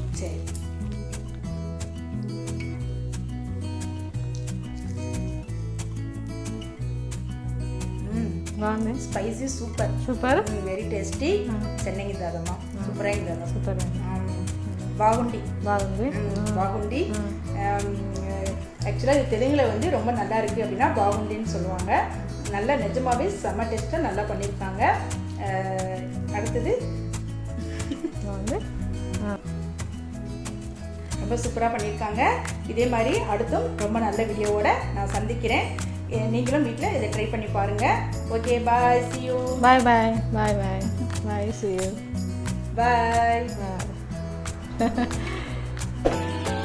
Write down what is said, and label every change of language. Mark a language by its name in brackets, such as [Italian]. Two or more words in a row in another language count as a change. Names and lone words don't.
[Telugu] బాగుంది, స్పైసీ, సూపర్, [English] very tasty. [Telugu] చెన్నగిద్దమ్మా, సూపర్ అయిందమ్మా, సూపర్ బాగుంది. [Tamil] ஆக்சுவலாக இது தெலுங்கில் வந்து ரொம்ப நல்லா இருக்குது அப்படின்னா பாகுண்டின்னு சொல்லுவாங்க. நல்லா நிஜமாவே செம்ம டேஸ்ட்டாக நல்லா பண்ணியிருக்காங்க. அடுத்தது வந்து ரொம்ப சூப்பராக பண்ணியிருக்காங்க. இதே மாதிரி அடுத்தும் ரொம்ப நல்ல வீடியோவோட நான் சந்திக்கிறேன். நீங்களும் வீட்டில் இதை ட்ரை பண்ணி பாருங்கள். [English] okay, bye, see you. bye bye bye bye bye, see you. பாய்.